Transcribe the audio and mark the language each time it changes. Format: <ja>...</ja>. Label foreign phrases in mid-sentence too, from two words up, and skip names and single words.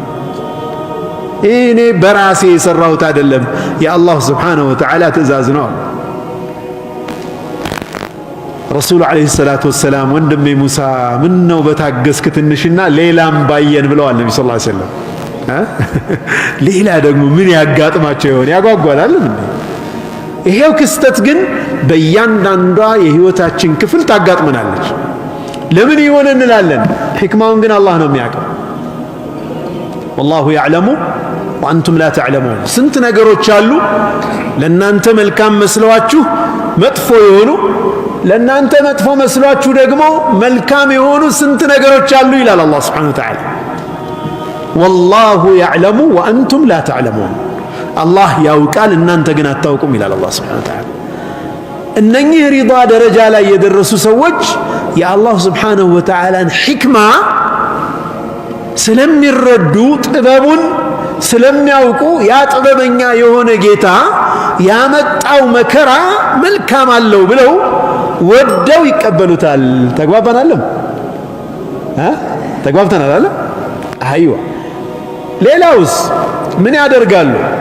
<am>እኔ በራሴ የሰራሁት አይደለም የአላህ</am> <ar>سبحانه وتعالى</ar> <am>ትእዛዝ ነው ረሱል</am> <ar>عليه الصلاة والسلام</ar> <am>ወንድሜ ሙሳ ምን ነው በታገስክ ትንሽና ሌላም ባየን ብለዋል ነብዩ</am> <ar>صلى الله عليه وسلم</ar> <am>ሌላ ደግሞ ምን ያጋጥማቸው ይሆን ያጓጓላል ይሄው ክስተት ግን በእያንዳንዷ የህይወታችን ክፍል ታጋጥመናለች ለምን ይሆን እንላለን ህክማውን ግን አላህ ነው የሚያውቀው</am> <ar>والله يعلم وانتم لا تعلمون</ar> <am>ስንት ነገሮች አሉ ለናንተ መልካም መስሏችሁ መጥፎ የሆኑ ለናንተ መጥፎ መስሏችሁ ደግሞ መልካም የሆኑ ስንት ነገሮች አሉ ይላል አላህ</am> <ar>سبحانه وتعالى والله يعلم وانتم لا تعلمون</ar> <am>አላህ ያውቃል እናንተ ግን አታውቁም ይላል አላህ</am> <ar>سبحانه وتعالى</ar> <am>እነኚህ ሪዳ ደረጃ ላይ የደረሱ ሰዎች የአላህ</am> <ar>سبحانه وتعالى</ar> <am>ን ህክማ ስለሚረዱ ጥበቡን ስለሚያውቁ ያ ጥበበኛ የሆነ ጌታ ያመጣው መከራ መልካም አለው ብለው ወደው ይቀበሉታል ተግባባናል ተግባብተናል አይደል አይዋ ሌላውስ ምን ያደርጋሉ</am>